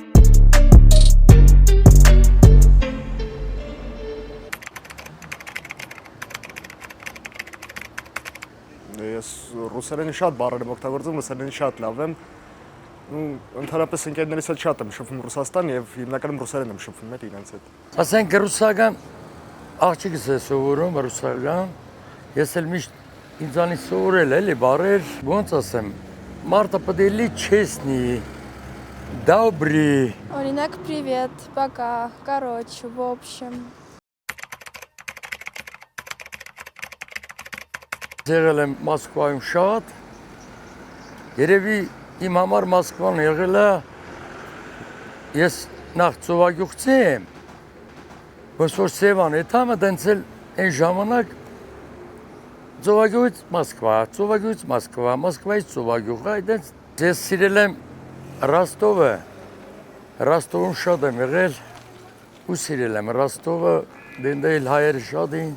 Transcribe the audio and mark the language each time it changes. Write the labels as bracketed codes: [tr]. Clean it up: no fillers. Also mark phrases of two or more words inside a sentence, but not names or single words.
[hy] Ես ռուսերենի շատ բառեր եմ օգտագործում, ռուսերենի շատ լավ եմ։ Ընդհանրապես ընկերներիս հետ շատ եմ շփվում Ռուսաստան եւ հիմնականում ռուսերեն եմ շփվում իրենց հետ։ Ասենք ռուսական աղջիկս է սովորում ռուսական։ Ես էլ միշտ ինձանից սովորել էլի բառեր, ոնց ասեմ, մարդը պետք է լի [ru] честный, добрый։ Օրինակ привет, пока, короче, в общем։ [hy] Եղել եմ Մոսկվայում շատ, երևի իմ համար Մոսկվան եղել է, ես նախ ծովագյուղցի եմ, ոնց որ Սևան էթամը դենցել այն ժամանակ ծովագյուղից Մոսկվա, ծովագյուղից Մոսկվա, Մոսկվայից ծովագյուղ, այդենց ես սիրել եմ Ռոստովը, Ռոստովում շատ եմ եղել ու սիրել եմ Ռոստովը, դենդել հայերը շատ էին։